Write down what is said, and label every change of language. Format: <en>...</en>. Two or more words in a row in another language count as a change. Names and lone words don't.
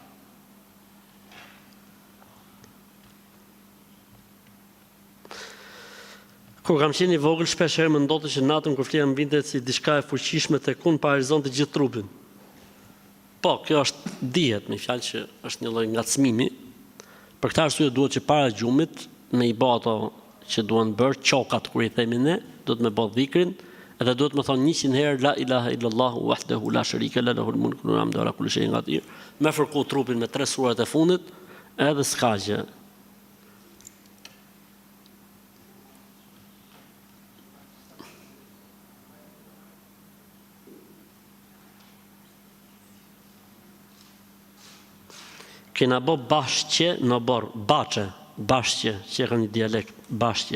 <sq>Kur kam qenë i vogël, shpesh herë më ndodhte që natën kur flia më vinte si diçka e fuqishme tek unë pa horizonte gjithë trupin. Po, kjo është dihet me fjalë që është një lloj ngacmimi. Për këtë arsye duhet që para gjumit me i bë ato që duan bërë çokat kur i themi ne, duhet me bë dhikrin, edhe duhet me thonë 100 herë</sq> <ar>لا إله إلا الله وحده لا شريك لا له الملك و الحمد على كل شيء قدير.</ar> <sq>Me fërku trupin me 3 surat e fundit, edhe s'ka gjë. Kena bo bashqe në borë, bashqe, që e ka një dialekt, bashqe.</sq>